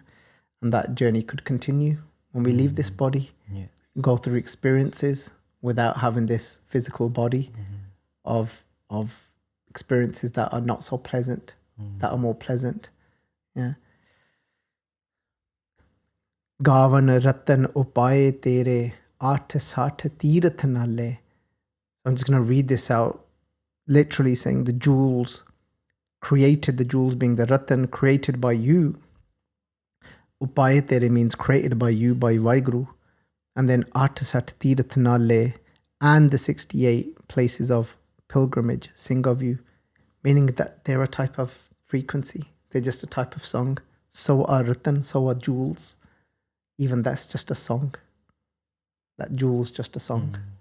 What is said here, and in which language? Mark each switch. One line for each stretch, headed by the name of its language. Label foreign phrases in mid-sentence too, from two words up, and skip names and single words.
English: And that journey could continue when we leave this body, go through experiences without having this physical body of experiences that are not so pleasant, that are more pleasant. Yeah.
Punjabi: ਗਾਵਨ ਰਤਨ ਉਪਾਏ ਤੇਰੇ ਅਠ ਸਠ ਤੀਰਥ ਨਾਲੇ.
English: I'm just going to read this out, literally saying the jewels created, the jewels being the ratan, created by you.
Punjabi: ਉਪਾਏ ਤੇਰੇ
English: means created by you, by Vaheguru. And then
Punjabi: ਅਠ ਸਠ ਤੀਰਥ ਨਾਲੇ,
English: and the 68 places of pilgrimage sing of you, meaning that they're a type of frequency. They're just a type of song. So are ratan, so are jewels. Even that's just a song. That jewel's just a song.